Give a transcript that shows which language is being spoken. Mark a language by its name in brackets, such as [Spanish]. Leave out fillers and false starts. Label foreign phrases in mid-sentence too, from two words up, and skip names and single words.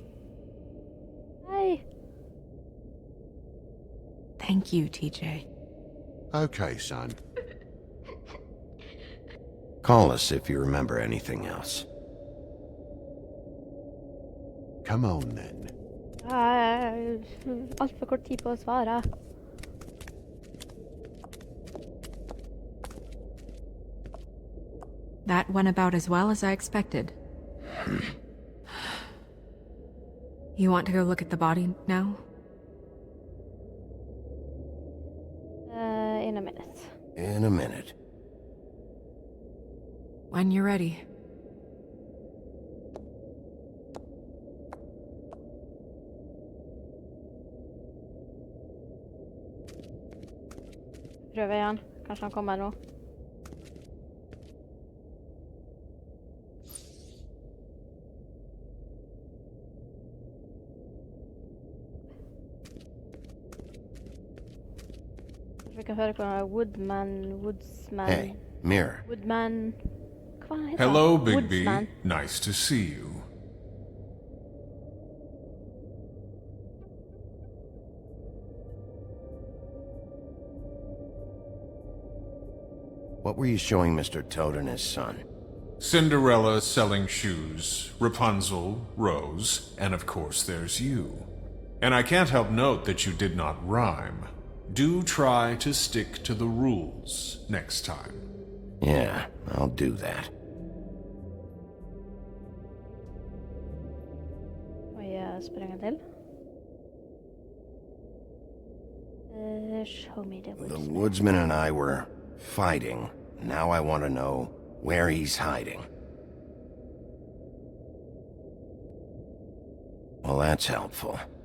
[English] Hey. Thank you, TJ. Okay, son. Call us if you remember anything else. Come on, then. [Norwegian] Alt for kort tid på å svare. [English] That went about as well as I expected. You want to go look at the body now? In a minute. In a minute. When you're ready. [Norwegian] Prøver igjen. Kanskje han kommer nå. Vi kan høre hva Woodsman... [English] Hey, Mirror. [Norwegian] Woodman... Hva han heter? [English] Hello, Bigby. Woodsman. Nice to see you. What were you showing Mr. Toad and his son? Cinderella selling shoes, Rapunzel, Rose, and of course there's you. And I can't help note that you did not rhyme. Do try to stick to the rules next time. Yeah, I'll do that. [Norwegian] Oi, spør en gang til. [English] Show me the The woodsman. woodsman and I were fighting. Now I want to know where he's hiding. Well, that's helpful.